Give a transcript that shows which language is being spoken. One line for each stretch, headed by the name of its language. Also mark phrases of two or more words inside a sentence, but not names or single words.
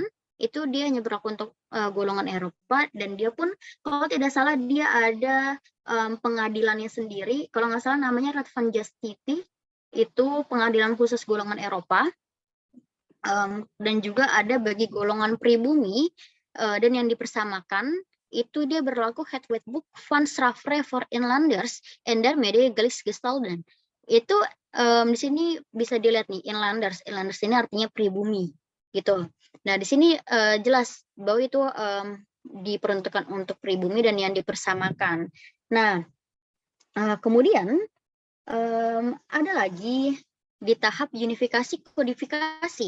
Indonesian: Itu dia hanya berlaku untuk golongan Eropa, dan dia pun kalau tidak salah dia ada pengadilannya sendiri. Kalau nggak salah namanya Raad van Justitie, itu pengadilan khusus golongan Eropa. Dan juga ada bagi golongan pribumi, dan yang dipersamakan itu dia berlaku Het Wetboek van Strafrecht voor Inlanders en daarmee gelijkgestelden. Itu di sini bisa dilihat nih, inlanders ini artinya pribumi gitu. Nah, di sini jelas bahwa itu diperuntukkan untuk pribumi dan yang dipersamakan. Nah, kemudian ada lagi di tahap unifikasi kodifikasi.